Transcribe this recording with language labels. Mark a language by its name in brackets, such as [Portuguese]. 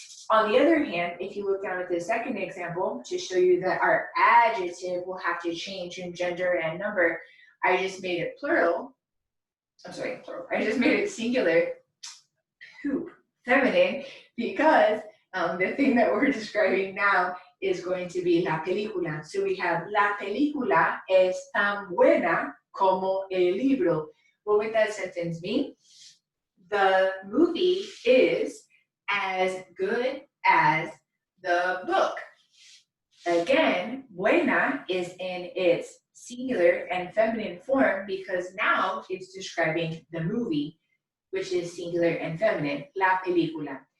[English] On the other hand, if you look down at the second example to show you that our adjective will have to change in gender and number, I just made it plural. I'm sorry, plural. I just made it singular, feminine, because the thing that we're describing now is going to be la película. So we have [Spanish] la película es tan buena como el libro. [English] What would that sentence mean? The movie is as good as the book. Again, buena is in its singular and feminine form because now it's describing the movie, which is singular and feminine, la película.